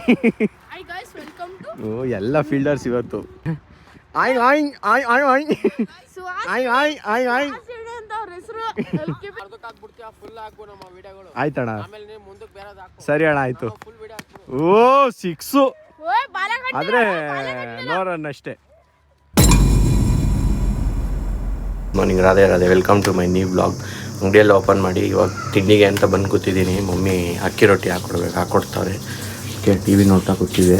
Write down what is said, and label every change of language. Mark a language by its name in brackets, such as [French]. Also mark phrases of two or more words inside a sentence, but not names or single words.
[English] Hi guys, welcome to. [Kannada] ಓ ಎಲ್ಲ ಫೀಲ್ಡರ್ಸ್ ಇವತ್ತು. ಆಯ್ ಆಯ್ ಆಯ್ ಆಯ್ ಆಯ್ ಆಯ್ ಆಯ್ ಆಯ್ ಆಯ್ ಆಯ್ತಣ್ಣ, ಸರಿ ಅಣ್ಣ ಆಯ್ತು. ಓ 6 ಆದ್ರೆ [English] no run [Kannada] ಅಷ್ಟೇ. [English] Morning Radhe welcome to my new blog. [Kannada] ಅಂಗಡಿಯಲ್ಲಿ ಓಪನ್ ಮಾಡಿ ಇವಾಗ ತಿಂಡಿಗೆ ಅಂತ ಬಂದು ಕೂತಿದ್ದೀನಿ. ಮಮ್ಮಿ ಅಕ್ಕಿ ರೊಟ್ಟಿ ಹಾಕ್ಕೊಡ್ತಾವ್ರೆ. ಟಿ ವಿ ನೋಡ್ತಾ ಕೂತಿದ್ದೆ.